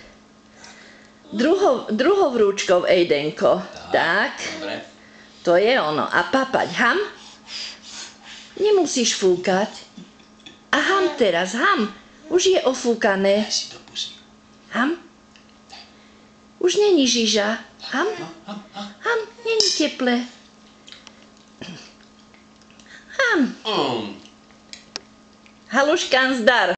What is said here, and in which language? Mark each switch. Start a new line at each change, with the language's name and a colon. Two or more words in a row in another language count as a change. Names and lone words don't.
Slovak: Druhou vrúčkou, Ejdenko. Tak. Dobre. To je ono. A papať, ham? Nemusíš fúkať. A ham teraz, ham. Už je ofúkané. Daj si do pusy. Ham? Už není žiža. Ham? Ham, není teple. Ham. Mm. Haluškán zdar.